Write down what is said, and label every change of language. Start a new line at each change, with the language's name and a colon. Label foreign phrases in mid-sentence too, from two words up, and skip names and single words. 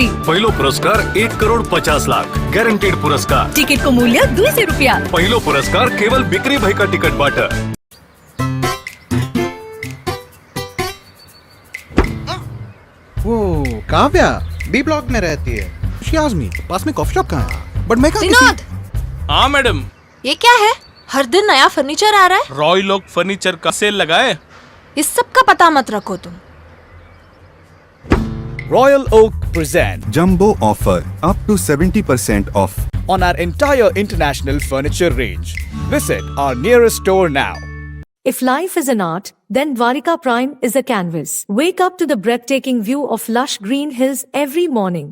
Nepali: पहिलो पुरस्कार 1,50,00,000 गॅरंटेड पुरस्कार। टिकट को मूल्य 200 रुपया। पहिलो पुरस्कार केवल बिक्री भई का टिकट बाट।
Hindi: वो काव्या बी ब्लॉक में रहती है।
English: she asked me
Hindi: पास में
English: coffee shop
Hindi: कहाँ है,
English: बट मैं
Hindi: विनोद। हाँ मैडम। ये क्या है? हर दिन नया फर्नीचर आ रहा है। रॉयल ओक फर्नीचर का सेल लगा है। इस सब का पता मत रखो तुम।
English: Royal Oak present Jumbo offer up to 70% off on our entire international furniture range. Visit our nearest store now. If life is an art, then Dwarika Prime is a canvas. Wake up to the breathtaking view of lush green hills every morning.